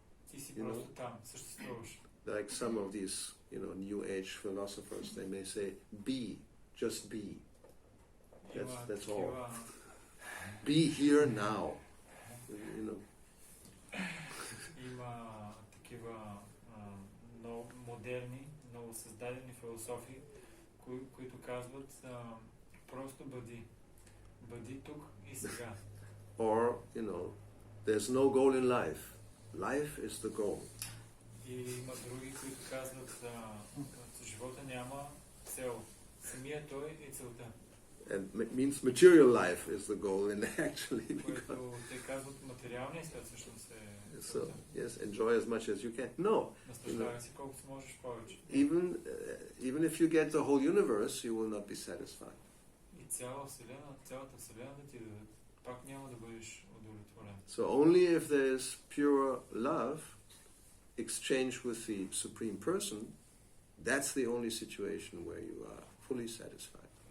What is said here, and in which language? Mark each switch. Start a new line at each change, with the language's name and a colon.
Bulgarian: Ти си просто там, съществуваш.
English: Like some of these, New Age philosophers, they may say, be, just be. That's all. Be here now.
Bulgarian: Има такива много модерни, много създадени философии, които казват просто бъди. Бъди тук и сега.
English: Or, there's no goal in life. Life is the goal.
Bulgarian: И има други, които казват, живота няма цел. Самия той е целта.
English: And it means material life is the goal, and actually,
Bulgarian: Което те казват материалния свят всъщност е
English: so yes, enjoy as much as you can. No,
Bulgarian: наслаждавай се колкото можеш повече.
English: even if you get the whole universe, you will not be satisfied.
Bulgarian: И цялата вселена да ти дадат, пак няма да бъдеш удовлетворен.
English: So only if there is pure love, exchange with the Supreme Person, that's the only situation where you are fully satisfied.